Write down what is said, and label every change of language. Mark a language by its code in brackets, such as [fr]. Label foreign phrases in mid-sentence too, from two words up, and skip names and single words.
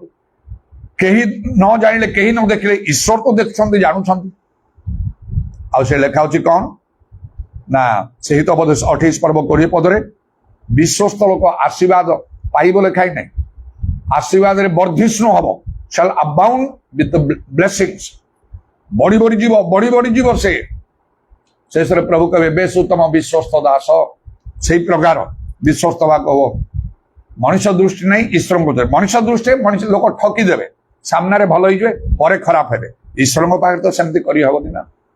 [or] କେହି ନ ଜାଣିଲେ, କେହି ନ ଦେଖିଲେ ଈଶ୍ୱର ତ ଦେଖୁଛନ୍ତି, ଜାଣୁଛନ୍ତି। ଆଉ ସେ ଲେଖା ଅଛି କଣ ନା, ସେ ହିତୋପଦେଶ 28 ପର୍ବ 20 ପଦରେ ବିଶ୍ୱସ୍ତ ଲୋକ ଆଶୀର୍ବାଦ ପାଇବ ଲେଖାଇ ନାହିଁ, ଆଶୀର୍ବାଦରେ ବର୍ଦ୍ଧିଷ୍ଣୁ ହବ। [en] shall abound with the blessings। [or] ବଢି ବଢି ଯିବ ସେ। ଶେଷରେ ପ୍ରଭୁ କହିବେ ବେଶ ଉତ୍ତମ ବିଶ୍ୱସ୍ତ ଦାସ। ସେଇ ପ୍ରକାର ବିଶ୍ୱସ୍ତ ବା କହ। ମଣିଷ ଦୃଷ୍ଟି ନାହିଁ, ଈଶ୍ୱରଙ୍କ ଦୃଷ୍ଟି। ମଣିଷ ଦୃଷ୍ଟିରେ ମଣିଷ ଲୋକ ଠକି ଦେବେ, ସାମ୍ନାରେ ଭଲ ହେଇଯିବେ, ପରେ ଖରାପ ହେବେ। ଈଶ୍ୱରଙ୍କ ପାଖରେ ତ ସେମିତି କରିହବନି ନା।